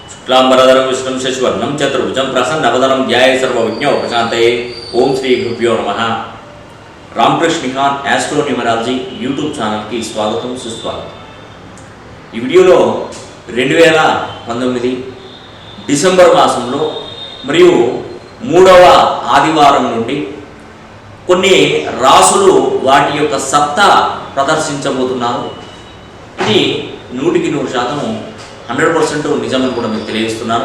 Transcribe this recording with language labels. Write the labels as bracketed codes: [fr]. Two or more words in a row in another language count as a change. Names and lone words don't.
[sa] शुक्लांबरधरं विष्णुं शशिवर्णं चतुर्भुजं प्रसन्नवदनं ध्याये सर्वविघ्नोपशान्तये। ओम श्री गुरुभ्यो नमः। [te] रामकृष्ण निहान एस्ट्रो न्यूमरालजी यूट्यूब ఛానల్ కి స్వాగతం సుస్వాగతం। ఈ వీడియోలో 2019 డిసెంబర్ మాసంలో మరియు 3వ ఆదివారం నుండి కొన్ని రాసులు వాటి యొక్క సత్తా ప్రదర్శించబోతున్నారు. ఇది 100% 100% నిజమని కూడా మీకు తెలియజేస్తున్నాను.